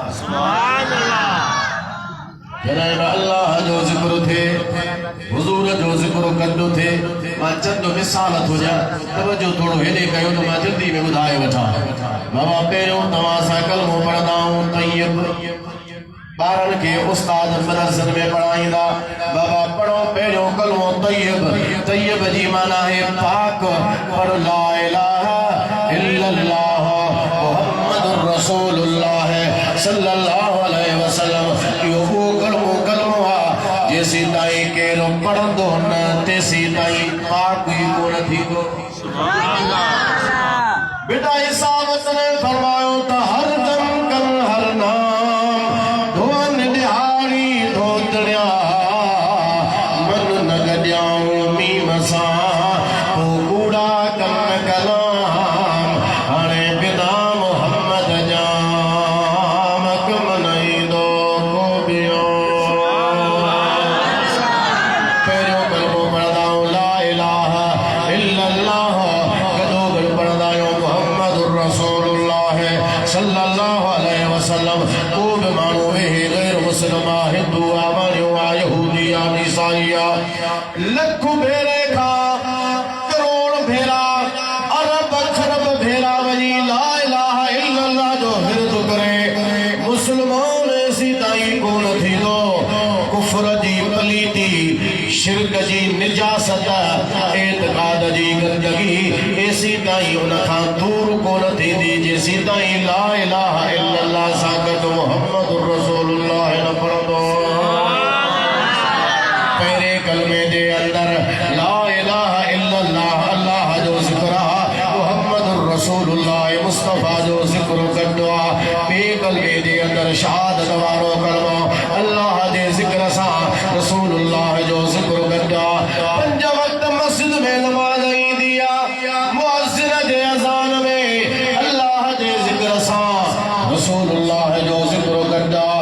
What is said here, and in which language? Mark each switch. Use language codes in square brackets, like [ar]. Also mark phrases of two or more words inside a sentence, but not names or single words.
[sd] जॾहिं बि अल्लाह जो ज़िक्र थिए हुजूर जो ज़िक्र कंदो थिए मां चंद मिसाल थो ॾियां तवजो थोरो हेॾे कयो त मां जल्दी में ॿुधाए वठां बाबा पहिरियों तव्हां सां कलमो पढ़ंदा आहियूं तय्यब ॿारनि खे उस्ताद मदरसनि में पढ़ाईंदा बाबा पढ़ो पहिरियों कलमो तय्यब तय्यब जी माना है पाक पढ़ [ar] لا إله إلا الله محمد رسول الله صلى الله عليه وسلم [sd] इहो वो कलमो आहे जेसी ताईं केरु पढ़ंदो न तेसी ताईं पाक ई कोन थींदो बेटा हिसाब तने फरमायो त हर दम कर हर नाम धोन दिहाड़ी धोतड़िया मन न गॾियाऊं मीम सां पोइ कूड़ा कन कलाम हाणे बिना मोहम्मद जाम कम नईंदो को ॿियो पहिरियों कलमो पढ़ंदा आहियूं [ar] لا إله إلا الله [sd] गॾो गॾु पढ़ंदा आहियूं मुहम्मदुर [ar] رسول الله صلى الله عليه وسلم [sd] को बि माण्हू वेहे गैर मुस्लिम आहे हिंदू आहे मारियो आहे यहूदी आहे ईसाई आहे लख भेरे खां करोड़ भेरा अरब खरब भेरा वञी [ar] لا إله إلا الله [sd] जो हिर्द करे मुस्लमान ऐसी ताईं कोन थींदो कुफ्र जी पलीती शिरक जी निजासत एतकाद जी ताईं उन खां दूर कोन थींदी जेसीं ताईं [ar] لا إله إلا الله [sd] सां गॾु [ar] محمد رسول الله [sd] न पढ़ंदो। पहिरें कलमे जे अंदर [ar] لا إله إلا الله [sd] अल्लाह जो ज़िक्र आहे, [ar] محمد رسول الله [sd] मुस्तफ़ा जो ज़िक्र गॾु आहे। ॿिए कलमे जे अंदर शहादत वारो कलमो अल्लाह जे ज़िक्र सां रसूलुल्लाह जो ज़िक्र गॾु आहे। पंज वक्त मस्जिद में नमाज़ ईंदी आहे, मुअज़्ज़िन जे अज़ान में अल्लाह जे ज़िक्र सां रसूलुल्लाह जो ज़िक्र गॾु आहे।